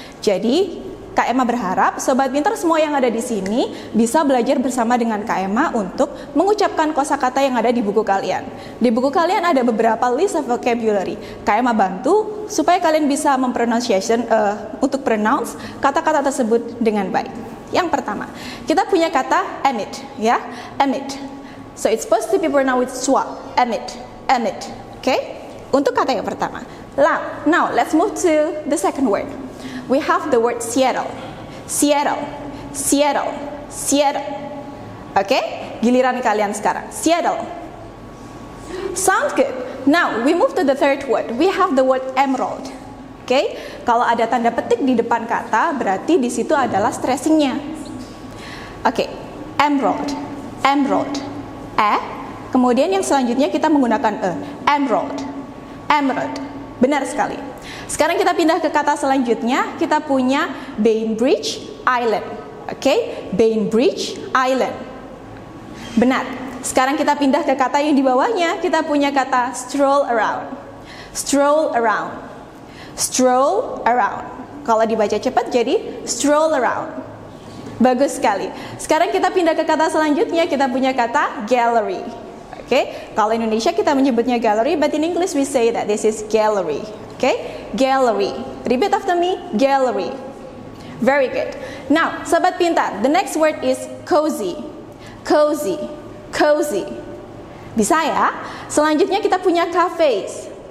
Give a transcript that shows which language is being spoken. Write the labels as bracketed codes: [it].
[id] Jadi, Kak Emma berharap sobat pintar semua yang ada di sini bisa belajar bersama dengan Kak Emma untuk mengucapkan kosakata yang ada di buku kalian. Di buku kalian ada beberapa [en] list of vocabulary. [id] Kak Emma bantu supaya kalian bisa untuk pronounce kata-kata tersebut dengan baik. Yang pertama, kita punya kata amid, ya, amid. [en] So it's supposed to be pronounced with schwa, amid, amid. Okay? [id] untuk kata yang pertama. [en] Now, let's move to the second word. We have the word Seattle. [id] Seattle, Seattle, Seattle. Oke, giliran kalian sekarang. Seattle. [en] Sounds good. Now, we move to the third word. We have the word emerald. [id] Oke, kalau ada tanda petik di depan kata, berarti di situ adalah stressingnya. Oke, emerald, emerald. Kemudian yang selanjutnya kita menggunakan emerald, emerald. Benar sekali. Sekarang kita pindah ke kata selanjutnya. Kita punya Bainbridge Island. Oke, Bainbridge Island. Benar. Sekarang kita pindah ke kata yang di bawahnya. Kita punya kata stroll around. Stroll around. Stroll around. Kalau dibaca cepat jadi stroll around. Bagus sekali. Sekarang kita pindah ke kata selanjutnya. Kita punya kata gallery. Oke, kalau Indonesia kita menyebutnya gallery, [en] but in English we say that this is gallery. Oke, gallery. Repeat after me, gallery. Very good. Now, sobat pintar, the next word is cozy. [id] Cozy, cozy. Bisa ya? Selanjutnya kita punya cafes.